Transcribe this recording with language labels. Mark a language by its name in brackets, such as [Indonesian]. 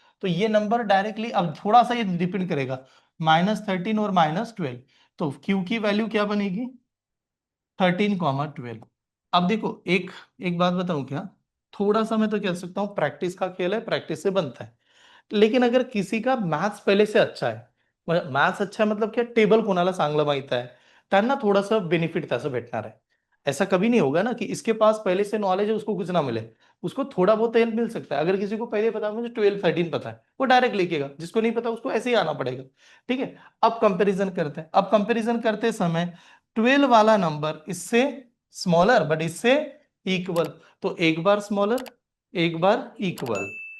[Hindi] तो ये number directly, अब थोड़ा सा ये डिपेंड करेगा -13 और -12, तो क्यू की वैल्यू क्या बनेगी 13 कॉमा 12। अब देखो एक एक बात बताऊं क्या, थोड़ा सा मैं तो कह सकता हूँ प्रैक्टिस का खेल है, प्रैक्टिस से बनता है। लेकिन अगर किसी का मैथ्स पहले से अच्छा है, मैथ्स अच्छा है मतलब क्या, [Marathi] टेबल कोणाला चांगलं माहित आहे, त्यांना थोडंसं बेनिफिट त्याचं भेटणार आहे। [Hindi] ऐसा कभी नहीं होगा ना कि इसके पास पहले से नॉलेज है उसको कुछ ना मिले, उसको थोड़ा बहुत हेल्प मिल सकता है। अगर किसी को पहले पता है, मुझे 12 13 पता है, वो डायरेक्ट लिखेगा, जिसको नहीं पता उसको ऐसे ही आना पड़ेगा। ठीक है, अब कंपैरिजन करते हैं। अब कंपैरिजन करते समय 12 वाला नंबर इससे स्मॉलर बट इससे इक्वल, तो एक बार स्मॉलर एक बार इक्वल।